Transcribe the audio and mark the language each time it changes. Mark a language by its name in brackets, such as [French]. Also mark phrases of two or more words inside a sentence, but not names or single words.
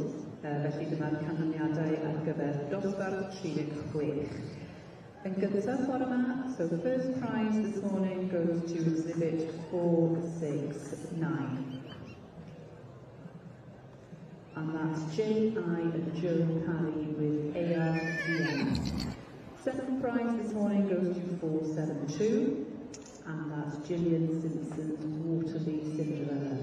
[Welsh] Felly dyma'r canlyniadau ar gyfer dosbarth 36. Yn gyntaf ffordd yma, [English] so the first prize this morning goes to exhibit 469. And that's J.I. and Joe Parry with ARVM. Second prize this morning goes to 472, and that's Gillian Simpson's Waterloo Cinderella.